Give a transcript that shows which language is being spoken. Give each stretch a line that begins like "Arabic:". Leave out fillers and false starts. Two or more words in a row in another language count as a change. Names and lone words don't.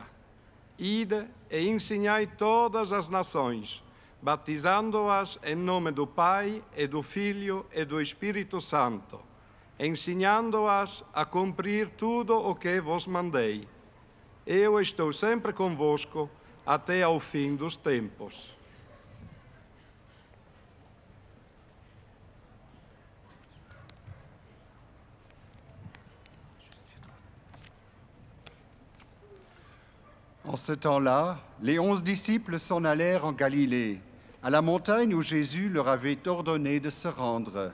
Portuguese: Ide e ensinai todas as nações, batizando-as em nome do Pai e do Filho e do Espírito Santo, ensinando-as a cumprir tudo o que vos mandei. Eu estou sempre convosco até ao fim dos tempos.
French: En ce temps-là, les 11 disciples s'en allèrent en Galilée, à la montagne où Jésus leur avait ordonné de se rendre.